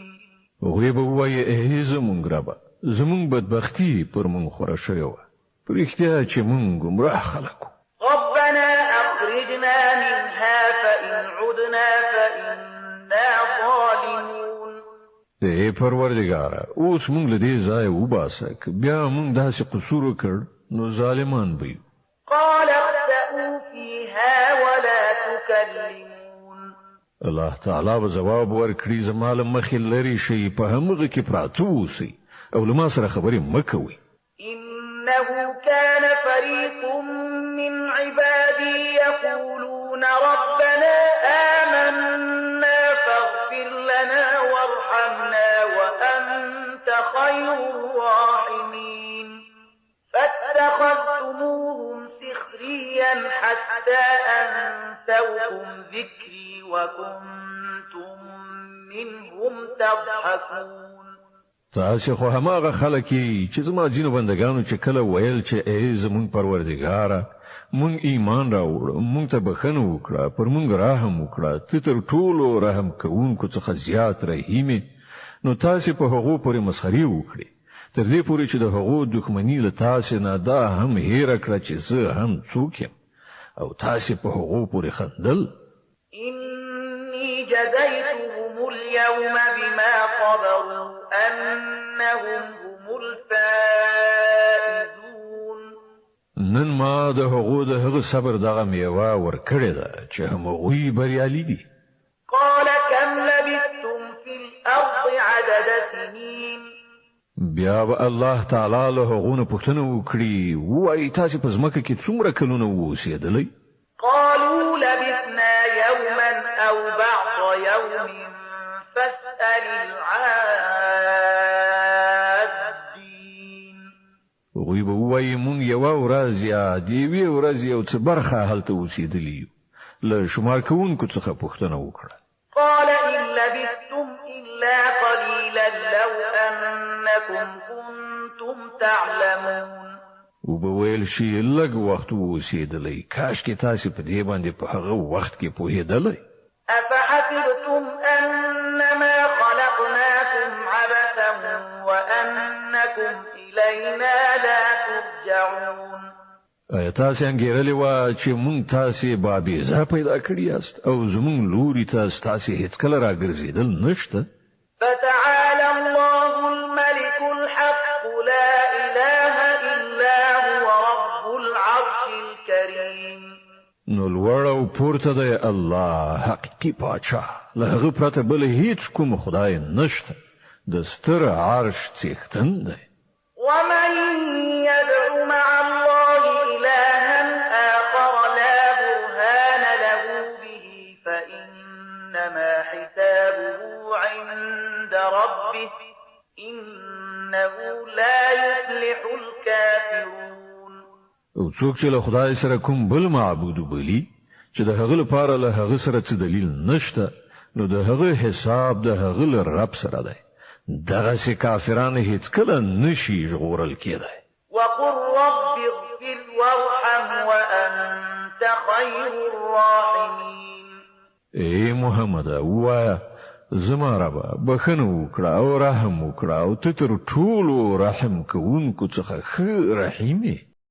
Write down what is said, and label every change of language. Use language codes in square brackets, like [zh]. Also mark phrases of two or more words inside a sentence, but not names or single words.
[ps] هغوی به ووایي ای زمونږ ربه زمونږ بدبختي پر مونږ خوره شوې وه په رښتیا چې مونږ ګمراه خلک وو [ar] ربنا أخرجنا منها فإن عدنا فإنا ظالمون [ps] ای پروردګاره اوس مونږ له دې ځایه وباسه که بیا مونږ داسې قصور وکړ نو ظالمان به یو [ar] قال اخسئوا فيها ولا تكلمون [ps] الله تعالی به جواب ورکړي زما له مخې لرې شئ په همغه کې پراته اوسئ او له ما سره خبرې مه کوئ [ar] إنه كان فريق من عبادي يقولون ربنا آمنا فاغفر لنا وارحمنا وأنت خير الراحمين فاتخذتموهم سخريا حتى أنسوكم ذكري وكنتم منهم تضحكون [ps] تاسو خو هماغه خلک چې زما ځینو بندگانو چې کله ویل چې ای زمون پروردګاره مونږ ایمان راوړ مونږ ته بخنه وکړه پر مونږ رحم وکړه ته تر ټولو رحم کوونکو څخه زیات رحیم نو تاسو په هغو پورې مسخري وکړي تر دې پورې چې د هغو دښمنی له تاسو نه دا هم هیر کړه چې زه هم څوک یم او تاسو په هغو پورې خندل [ar] إني جزيتهم اليوم بما صبروا أنهم هم الفائزون [ps] نن ما د هغو د هغه صبر دغه میوه ورکړې ده چې هغوی بریالي دي [ar] قال كم لبثتم في الأرض عدد سنين [ps] بیا به الله تعالی له هغونه پوښتنه وکړي وایي تاسو په ځمکه کې څومره کلونه اوسېدلئ؟ [ar] قالوا لبثنا يوما أو بعض يوم فاسأل العادين. [ps] هغوی به ووایي مونږ یوه ورځ یا د یوې ورځې یو څه برخه هلته اوسېدلي یو. له شمار کوونکو څخه پوښتنه وکړه. [ar] قال إن لبثتم إلا قليلا لو أنكم كنتم تعلمون. [ps] وبویل شي لږ وخت اوسېدلی کاش کې تاسو په دې باندې په هغه وخت کې پوهېدلی. [ar] أفحسبتم أنما خلقناكم عبثا وأنكم إلينا لا ترجعون. [ps] آیا تاسو انګیرلې وه چې مونږ تاسې بابیزه پیدا کړي یاست او زمونږ لوري ته ستاسې هېڅکله راګرځېدل نشته؟ [ar] فتعالى الله الملك الحق لا إله إلا هو رب العرش الكريم. [ps] نو لوړ او پورته دی الله حقیقي پاچا، له هغه پرته بل هیڅ کوم خدای نشته، د ستر عرش څښتن دی. [ar] ومن يدعو مع الله إلها آخر لا برهان له به فإنما حسابه عند ربه إنه لا يفلح الكافرون. [ps] او څوک چې له خدای سره کوم بل معبود بلی چې د هغه لپاره له هغه سره څه دلیل نشته، نو د هغه حساب د هغه له رب سره دی. دغسې کافران هیڅکله نشي ژغورل کېدی. [ar] وقل رب اغفر وارحم وأنت خير الراحمين. [ps] ای محمد ووایه زما ربه بخښنه وکړه او رحم وکړه او ته تر ټولو رحم کوونکو څخه ښه رحیم یې.